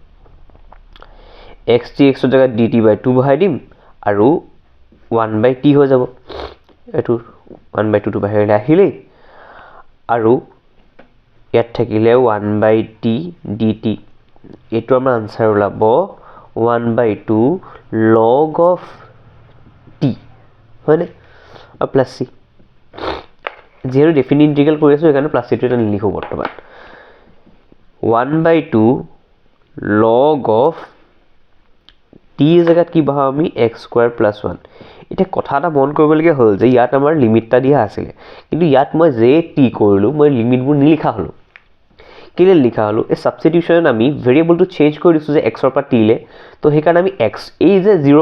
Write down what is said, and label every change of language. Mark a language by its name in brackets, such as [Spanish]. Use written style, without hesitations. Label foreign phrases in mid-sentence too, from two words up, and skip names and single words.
[Assamese] x dx ৰ জায়গাত dt/2 বহাই দিম আৰু 1/t হৈ যাব এটো 1/2 টো বাহিৰলৈ আহিলে আৰু ইয়াত থাকিলে 1/t dt এটো আমাৰ আনসাৰ ওলাব 1/2 [English] log of t [Assamese] হয়নে আৰু [English] plus c [Assamese] যেহেতু [English] definite integral [Assamese] কৰি আছো এখানে [English] plus c [Assamese] টো এটা লিখো বৰ্তমান 1/2 [English] log of t [Assamese] জায়গাত কি বহাম আমি x² + 1 এটা কথা এটা মন কৰিবলগীয়া হ'ল যে ইয়াত আমাৰ লিমিটটা দিয়া আছিল কিন্তু ইয়াত মই যে t কৰিলো মই লিমিটবোৰ নিলিখা হলো কেলে লিখা হলো এই সাবস্টিটিউশন আমি ভেৰিয়েবলটো চেঞ্জ কৰি দিছো যে x ৰ পৰা t লে তো হেকাৰণে আমি x এই যে 0